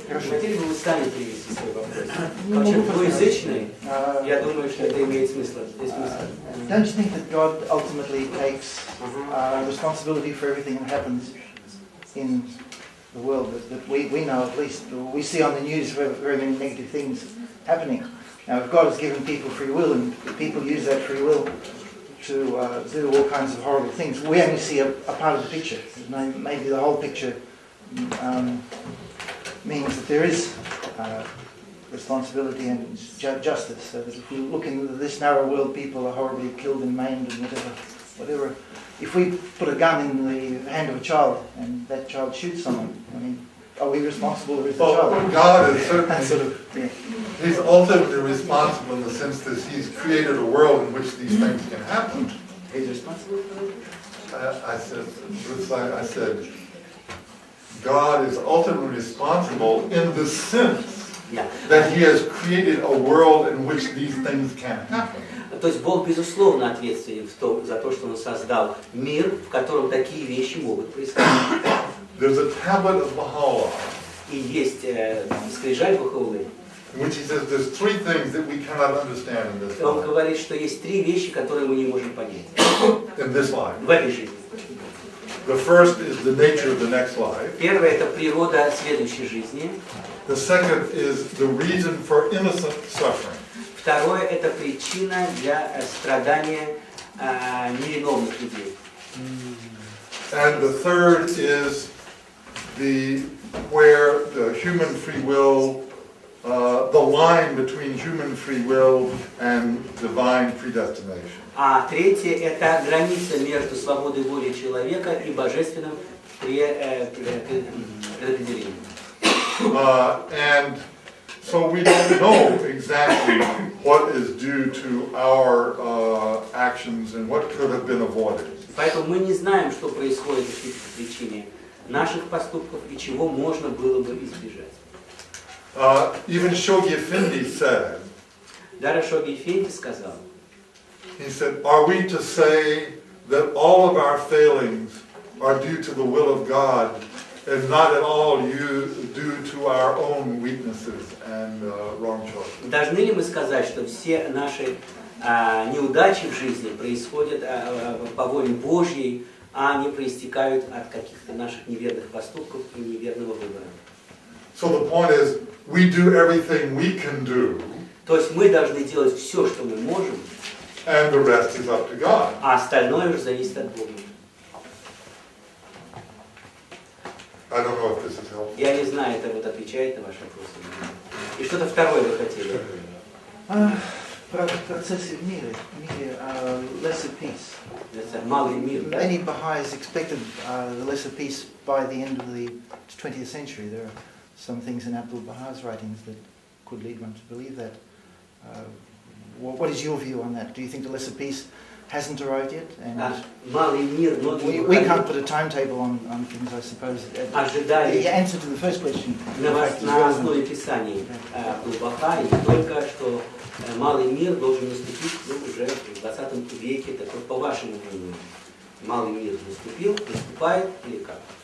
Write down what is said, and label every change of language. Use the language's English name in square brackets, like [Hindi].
[Russian] Хотели бы вы сами привести свой вопрос? Как человек двуязычный, я думаю, что это имеет смысл. [English] Don't you think that God ultimately takes responsibility for everything that happens in the world that we know, at least we see on the news very many negative things happening. Now, if God has given people free will and people use that free will to do all kinds of horrible things, we only see a part of the picture. Maybe the whole picture means that there is responsibility and justice. So that if we look into this narrow world, people are horribly killed and maimed and whatever. If we put a gun in the hand of a child and that child shoots someone, I mean, are we responsible or is the child? God is certainly, He's ultimately responsible in the sense that He's created a world in which these things can happen. He's responsible for it? I said, God is ultimately responsible in the sense that He has created a world in which these things can happen. [Russian] То есть Бог, безусловно, ответственен за то, что Он создал мир, в котором такие вещи могут происходить. [English] There's a tablet of Baha'u'llah. [Russian] И есть скрижаль Бахауллы. [English] Which he says there's three things that we cannot understand in this [Russian] Он [English] life. [Russian] говорит, что есть три вещи, которые мы не можем понять [English] In this life. [Russian] в этой жизни. [English] The first is the nature of the next life. [Russian] Первое – это природа следующей жизни. [English] The second is the reason for innocent suffering. [Russian] Второе – это причина для страдания невиновных людей. [English] And the third is where the human free will, the line between human free will and divine predestination. [Russian] А третье – это граница между свободой воли человека и божественным предопределением. [English] And so we don't know exactly what is due to our actions and what could have been avoided. [Russian] Поэтому мы не знаем, что происходит по причине наших поступков и чего можно было бы избежать. [English] Even Shoghi Effendi said, [Russian] Даже Шоги Эфенди сказал, [English] he said, are we to say that all of our failings are due to the will of God and not at all due to our own weaknesses and wrong choices? [Russian] должны ли мы сказать, что все наши неудачи в жизни происходят по воле Божьей, а не проистекают от каких-то наших неверных поступков и неверного выбора? [English] So the point is, we do everything we can do, [Russian] То есть мы должны делать все, что мы можем, [English] and the rest is up to God. [Russian] а остальное уже зависит от Бога. [English] I don't know if this is helpful. [Russian] Я не знаю, это вот отвечает на ваши вопросы. И что-то второе вы хотели? Про процессы в мире, lesser peace. Это малый мир, да? [English] Many Baha'is expected the lesser peace by the end of the 20th century. There are some things in Abdul Baha's writings that could lead one to believe that. What is your view on that? Do you think the lesser peace hasn't arrived yet? And [Russian] Малый мир, [English] we can't put a timetable on things, I suppose. [Russian] ожидали [English] The answer to the first question. [Russian] на основе Писаний Абдул-Баха, и не только, что малый мир должен наступить уже в 20 веке. Так вот, по вашему мнению, малый мир наступает или как?